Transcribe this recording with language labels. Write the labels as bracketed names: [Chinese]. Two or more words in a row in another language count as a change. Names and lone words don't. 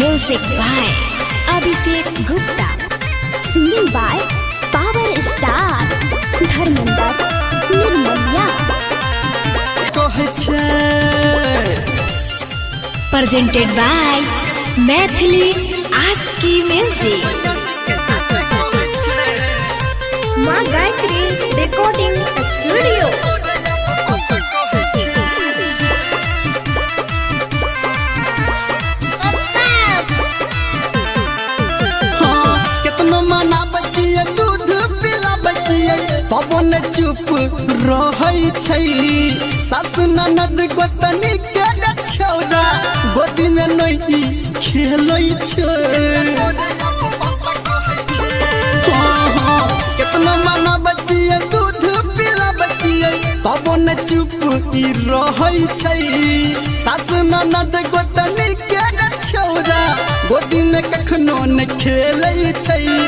[English] Music by Abhishek Gupta. Singing by Power Star Dharmendra Nirmanya. Presented by Maithili Aski Music. [Maithili] माँ गायत्री रिकॉर्डिंग स्टूडियो. कितनो मना बचिए दूध पिला बचिए तब न चुप रहै छै सास ननद गोतनी के छौरा गोदी में नहीं खेलै छै. कितनो मना बचिए दूध पिला बचिए तब न चुप रहै छै सास ननद गोतनी के छौरा गोदी में कखनो न खेलै छै.